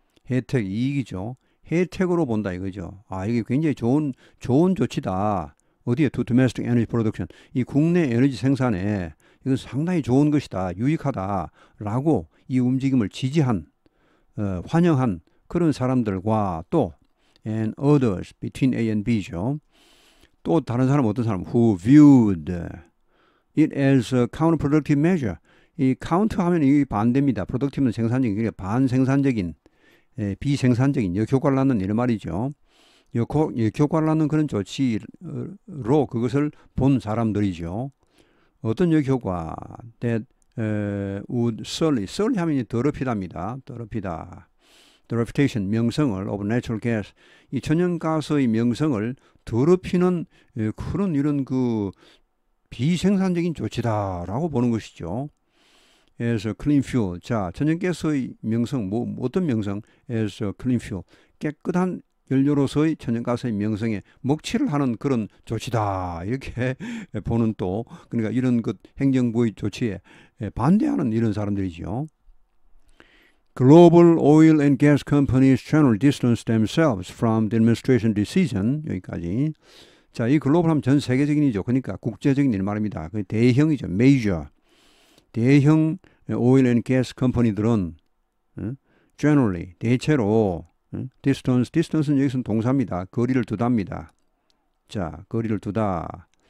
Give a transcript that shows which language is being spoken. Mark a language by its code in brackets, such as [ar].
[ko] 혜택, 이익이죠. 혜택으로 본다 이거죠. 이게 굉장히 좋은 조치다. 어디에? [en] To domestic energy production. [ko] 이 국내 에너지 생산에 이건 상당히 좋은 것이다. 유익하다라고 이 움직임을 지지한, 환영한 그런 사람들과 또 [en] and others between A and B [ko] 죠. 또 다른 사람 어떤 사람 [en] who viewed it as a counterproductive measure. [ko] 이 counter하면 이 반대입니다. productive는 생산적인, 그러니까 반생산적인, 비생산적인 역효과를 낳는 이런 말이죠. 역효과를 낳는 그런 조치로 그것을 본 사람들이죠. 어떤 역효과? [en] that would sully [ko] 하면 더럽히다입니다. 더럽히다. [en] The reputation, [ko] 명성을 [en] of natural gas, [ko] 이 천연가스의 명성을 더럽히는 그런 이런 그 비생산적인 조치다라고 보는 것이죠. [en] as a clean fuel. [ko] 자, 천연가스의 명성, 어떤 명성? [en] as a clean fuel. [ko] 깨끗한 연료로서의 천연가스의 명성에 먹칠을 하는 그런 조치다. 이렇게 보는 또, 그러니까 이런 그 행정부의 조치에 반대하는 이런 사람들이죠. [en] Global oil and gas companies generally distance themselves from the administration decision. [ko] 여기까지. 자, 이 글로벌 하면 전 세계적인이죠. 그러니까 국제적인 일 말입니다. 그 대형이죠. major. 대형 [en] oil and gas [ko] 컴퍼니들은 [en] generally, [ko] 대체로 distance는 여기서는 동사입니다. 거리를 두답니다. 자, 거리를 두다.